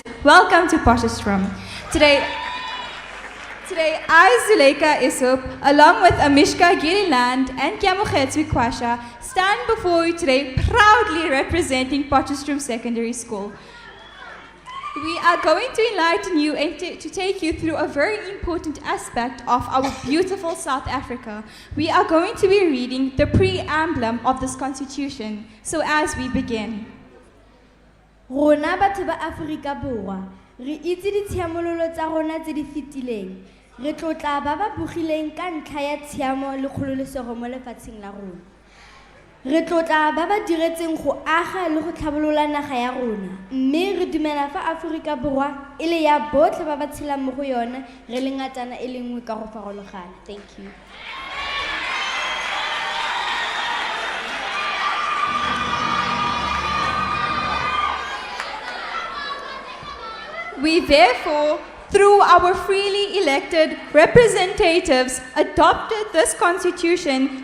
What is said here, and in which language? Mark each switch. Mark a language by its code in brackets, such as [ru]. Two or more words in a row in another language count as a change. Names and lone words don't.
[en] Welcome to Potchefstroom. Today, I, Zuleika Isup, along with Amishka Gilliland and Kiamukhetsu Kwasha, stand before you today proudly representing Potchefstroom Secondary School. We are going to enlighten you and to take you through a very important aspect of our beautiful South Africa. We are going to be reading the preamble of this constitution. So as we begin. [tn] Rona batho ba Afrika Borwa, re itse ditshiamololo tsa rona tse di fetileng. Re tlotla ba ba bogileng ka ntlha ya tshiamo le kgololesego mo lefatsheng la rona. Re tlotla ba ba diretseng go aga le go tlhabolola naga ya rona, mme re dumela fa Afrika Borwa e le ya botlhe ba ba tshelang mo go yone re le ngatana e le nngwe ka go farologana. [en] Thank you. We therefore, through our freely elected representatives, adopted this constitution